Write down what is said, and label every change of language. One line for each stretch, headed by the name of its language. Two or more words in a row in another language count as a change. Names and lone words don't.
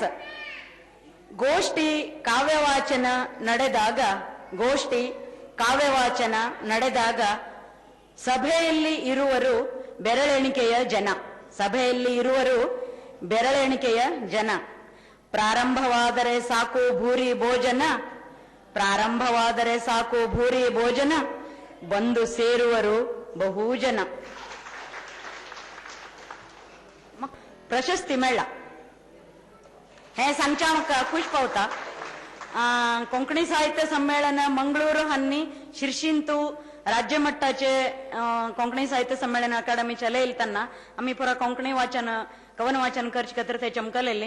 Kannada: ಗೋಷ್ಠಿ ಕಾವ್ಯವಾಚನ ನಡೆದಾಗ ಸಭೆಯಲ್ಲಿ ಇರುವರು ಬೆರಳೆಣಿಕೆಯ ಜನ. ಪ್ರಾರಂಭವಾದರೆ ಸಾಕು ಭೂರಿ ಭೋಜನ ಬಂದು ಸೇರುವರು ಬಹುಜನ.
Konkani: प्रशस्ती मेळ्ळा हे सांगच्या म्हाका खुश पावता. कोंकणी साहित्य संमेलन मंगळूर हांनी शिर्षींतू राज्य मट्टाचे कोंकणी साहित्य संमेलन अकादमी चलयली तेन्ना आमी पुरा कोंकणी कवन वाचन करचे खातीर ते चमकलेली.